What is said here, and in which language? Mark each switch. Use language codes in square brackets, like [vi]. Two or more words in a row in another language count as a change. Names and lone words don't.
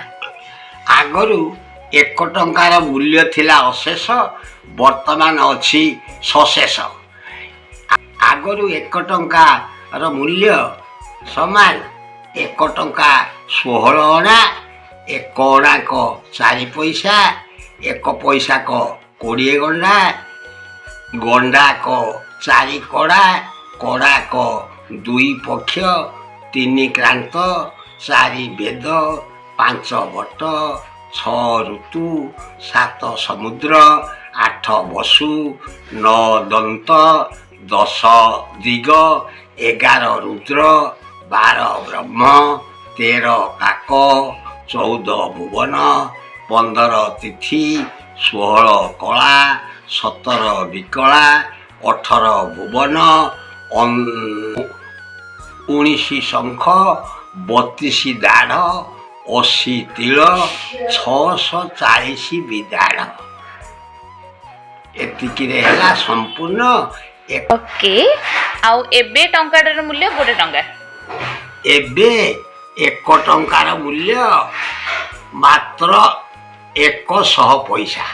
[or] ଆଗରୁ 1 ଟଙ୍କାର ମୂଲ୍ୟ ଥିଲା ଅଶେଷ ବର୍ତ୍ତମାନ ଅଛି ସଶେଷ ଆଗରୁ 1 ଟଙ୍କାର ମୂଲ୍ୟ ସମାନ 1 ଟଙ୍କା 16 ଅଣା 1 ଅଣା କୋ 4 ପଇସା 1 ପଇସା କୋ 20 ଗଣ୍ଡା ଗଣ୍ଡା କୋ 4 କଡ଼ା କଡ଼ା କୋ 2 ପକ୍ଷ 3 କ୍ରାନ୍ତ 4 ବେଦ 5 ବଟ 6 ଋତୁ 7 ସମୁଦ୍ର 8 ବସୁ 9 ଦନ୍ତ 10 ଦିଗ 11 ରୁଦ୍ର 12 ବ୍ରହ୍ମ 13 କାକ 14 ଭୁବନ 15 ତିଥି 16 କଳା 17 ବିକଳା 18 ଭୁବନ 19 ଶଙ୍ଖ 32 ଦାଢ଼ 80 ତିଳ 640 ବିଦାଢ଼ ଏତିକିରେ ହେଲା ସମ୍ପୂର୍ଣ୍ଣ ଓକେ ଆଉ ଏବେ ଟଙ୍କାଟର ମୂଲ୍ୟ ଗୋଟେ ଟଙ୍କା ଏବେ 1 ଟଙ୍କାର ମୂଲ୍ୟ ମାତ୍ର 100 ପଇସା